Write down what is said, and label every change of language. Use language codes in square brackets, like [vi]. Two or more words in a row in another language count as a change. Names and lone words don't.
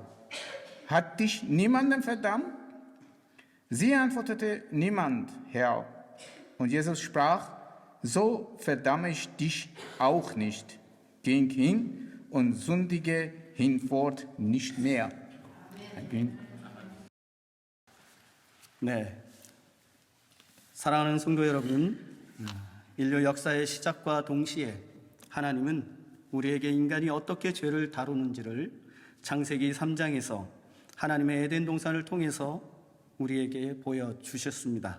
[de] Hat dich niemand verdammt? Sie antwortete: Niemand, Herr. Und Jesus sprach: So verdamme ich dich auch nicht. Geh hin und sündige hinfort nicht mehr. [ko] 아멘. 네, 사랑하는 성도 여러분, 인류 역사의 시작과 동시에 하나님은 우리에게 인간이 어떻게 죄를 다루는지를 창세기 3장에서 하나님의 에덴 동산을 통해서 우리에게 보여주셨습니다.